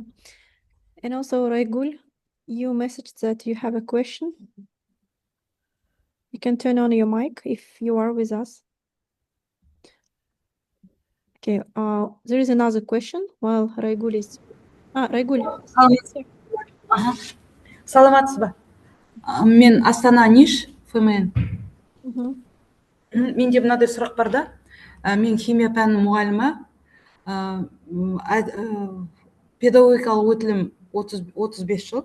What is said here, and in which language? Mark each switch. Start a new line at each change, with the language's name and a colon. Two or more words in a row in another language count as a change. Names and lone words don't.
English: And also, Raigul, you messaged that you have a question. You can turn on your mic if you are with us. Okay, there is another question while Raigul is... Raigul.
Kazakh: Аха. Саламатсыз ба? Мен Астана НИШ ФМН. Менде мынадай сұрақ бар да. Мен химия пәнінің мұғалімі. Педагогикалық өтілім 35 жыл.